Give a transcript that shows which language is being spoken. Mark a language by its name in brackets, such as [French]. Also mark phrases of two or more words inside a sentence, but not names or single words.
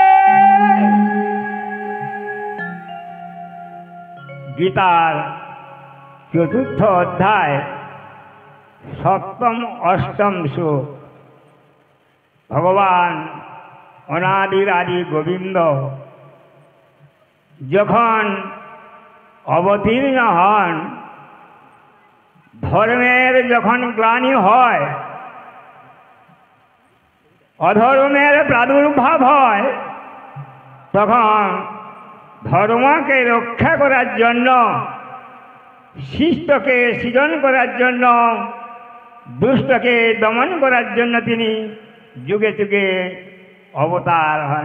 [Bangla] গীতার চতুর্থ অধ্যায় সপ্তম অষ্টম শ্লোক। ভগবান অনাদির আদি গোবিন্দ যখন অবতীর্ণ হন, ধর্মের যখন গ্লানি হয়, অধর্মের প্রাদুর্ভাব হয়, তখন ধর্মকে রক্ষা করার জন্য, শিষ্টকে সৃজন করার জন্য, দুষ্টকে দমন করার জন্য তিনি যুগে যুগে অবতার হন।